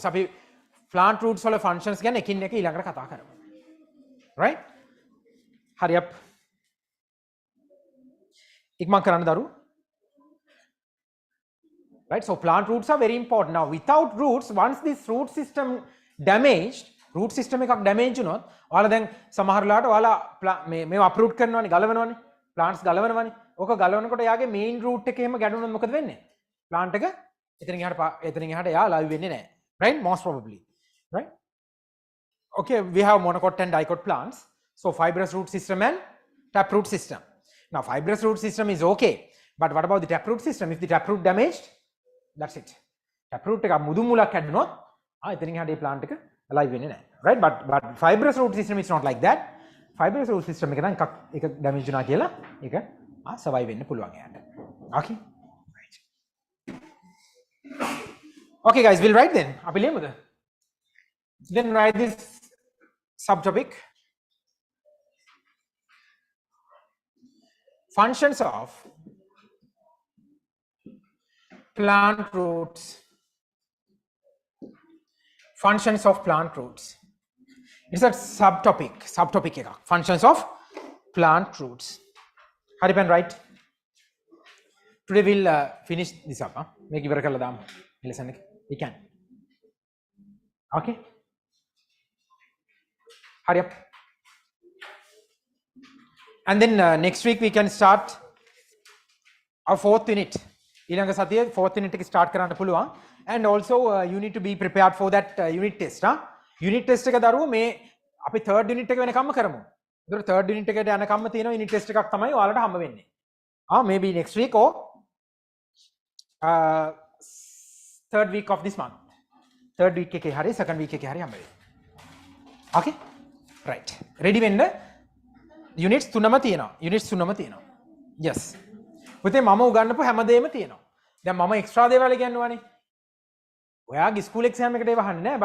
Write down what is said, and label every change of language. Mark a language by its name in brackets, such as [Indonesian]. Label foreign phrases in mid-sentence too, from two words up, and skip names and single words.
[Sinhala] අපි [English] plant roots [Sinhala] වල functions ගැන එකින් එක ඊළඟට කතා කරමු. [English] Right? Hurry up. [Sinhala] ඉක්මන් කරන්න දරු. [English] Right? So plant roots are very important. Now without roots, once this root system [Sinhala] එකක් damage වුණොත් ඔයාලා දැන් සමහර වෙලාවට ඔයාලා මේව uproot කරනවානේ, ගලවනවානේ. plants ගලවනවානේ. ඕක ගලවනකොට යාගේ [English] main root [Sinhala] එක එහෙම ගැටුණොත් මොකද වෙන්නේ? plant එක එතනින් එහාට යා live වෙන්නේ නැහැ. [English] Right? Most probably. Right? Okay, we have monocot and dicot plants. So fibrous root system and taproot system. Now fibrous root system is okay, but what about the taproot system? If the taproot damaged, that's it. [Sinhala] Taproot එක මුදු මුලක් කැඩුණොත් එතනින් එහාට ඒ plant එක alive වෙන්නේ නැහැ. [English] Right? But fibrous root system is not like that. Fibrous root system [Sinhala] එක නම් එකක් damage වුණා කියලා ඒක survive වෙන්න පුළුවන් එයාට. [English] Okay? Right. Okay guys, we'll write then. [Sinhala] අපි ලියමුද? [English] Then write this subtopic. Functions of plant roots. Functions of plant roots. It's a subtopic එකක්. Functions of plant roots. Hari pen right. Today we'll finish this up. [Sinhala] Make ඉවර කරලා දාමු. lesson එක. [English] We can. Okay. Hurry up. And then next week we can start our 4th unit. [Sinhala] ඊළඟ සතියේ [English] 4th unit [Sinhala] එක start කරන්න පුළුවන්. [English] And also you need to be prepared for that unit test. Unit test [Sinhala] එක දරුවෝ මේ අපි [English] 3rd unit [Sinhala] එක වෙනකම්ම කරමු. ඒතර [English] 3rd unit [Sinhala] එකට යනකම්ම තියෙන [English] unit test [Sinhala] එකක් තමයි ඔයාලට හම්බ වෙන්නේ. [English] Maybe next week or 3rd week of this month. 3rd week [Sinhala] එකේ හරි [English] 2nd week [Sinhala] එකේ හරි හම්බ වෙයි. Okay? [English] Right. Ready [Sinhala] වෙන්න units 3ම තියෙනවා. Yes. පුතේ මම උගන්වපු හැමදේම තියෙනවා. දැන් මම එක්ස්ට්‍රා දේවල් ඉගෙනුවානේ. ඔයාගේ [English] school exam [Sinhala] එකට ඒව අහන්නේ නැහැ.